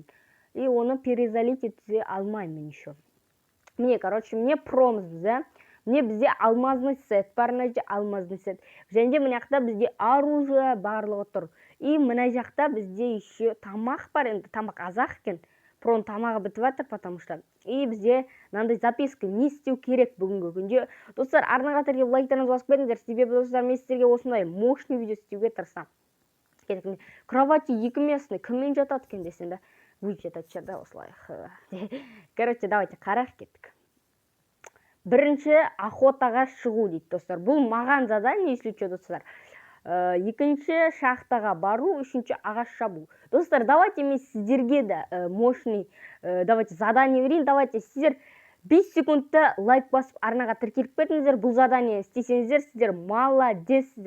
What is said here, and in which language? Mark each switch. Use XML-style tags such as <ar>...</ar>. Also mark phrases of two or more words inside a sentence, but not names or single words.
<kk>И оны перезалить ете алмаймын еще. Міне, короче, міне промыз бізде. Міне бізде</kk> <ru>алмазный сет</ru> <kk>бар, мына жерде</kk> <ru>алмазный сет.</ru> <kk>Және де мына жақта бізде оружие барлығы тұр. И мына жақта бізде еще тамақ бар, енді тамақ азақ екен. Прон тамағы бітіп жатыр,</kk> <ru>потому что.</ru> <kk>И бізде мынандай записка не істеу керек бүгінгі күнде. Достар, арнаға тіркеліп лайктарыңызды басып кетіңіздер. Себебі достар, мен сіздерге осындай мощный видео істеуге тырысамын.</kk> <ru>Кровати 2 местный,</ru> <kk>кіммен жатады екен десең да, будет жатады да осылай.</kk> <ru>Короче, давайте</ru> <kk>қарап кеттік. Бірінші охотаға шығу дейді достар. Бұл маған задание,</kk> <ru>если что,</ru> <kk>достар. Екінші шахтаға бару, үшінші ағаш шабу. Достар, давайте мен сіздерге де</kk> <ru>мощный давайте задание</ru> <kk>берейін. Давайте сіздер 5 секундта лайк басып арнаға тіркеліп кетіңіздер. Бұл задание істесеңіздер, сіздер молодецсіздер.</kk>